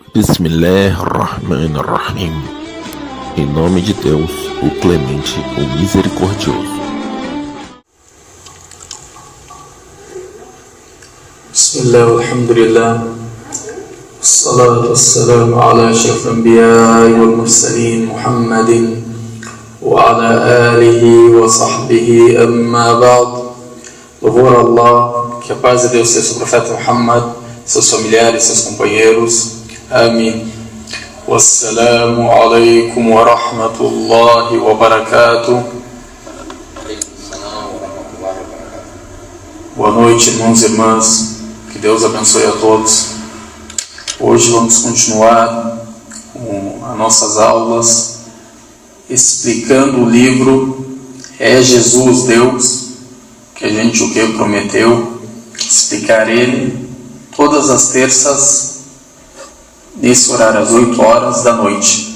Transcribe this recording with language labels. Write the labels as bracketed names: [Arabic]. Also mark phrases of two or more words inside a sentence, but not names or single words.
[Arabic] بسم الله الرحمن الرحيم. [Portuguese] Em nome de Deus, o Clemente, o Misericordioso. [Arabic] بسم الله، الحمد لله. الصلاة والسلام على أشرف الأنبياء والمرسلين محمد وعلى آله وصحبه أما بعد. [Portuguese] Louvor a Allah, que a paz de Deus seja sobre o profeta Muhammad, seus familiares, seus companheiros. Amém. [Arabic] والسلام عليكم ورحمة الله وبركاته. [Portuguese] Boa noite, irmãos e irmãs. Que Deus abençoe a todos. Hoje vamos continuar com as nossas aulas explicando o livro É Jesus Deus, que a gente prometeu explicar ele todas as terças nesse horário, às 8 horas da noite.